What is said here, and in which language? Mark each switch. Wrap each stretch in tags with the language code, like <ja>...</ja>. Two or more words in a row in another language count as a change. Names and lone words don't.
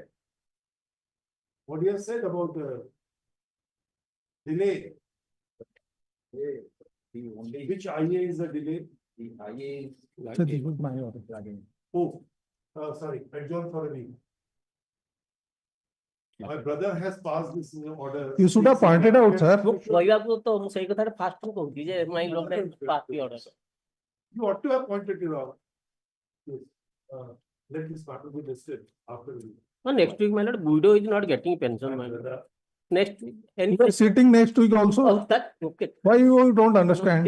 <en>What you have said about delay? Which IA is the delay? The IA So this was my order. Oh, sorry, adjourn for a week. My brother has passed this order. You should have pointed out, sir.</en> <or>କହିବାକୁ ତ ମୁଁ ସେଇ କଥାରେ ଫାଷ୍ଟ କହୁଛି ଯେ</or> <en>my lord party order. You ought to have pointed it out. Yes. Let this matter be listed after the. No, next week, my lord, widow is not getting pension, my lord. Next week. And You are sitting next week also. oh, that, okay. Why you don't understand?</en>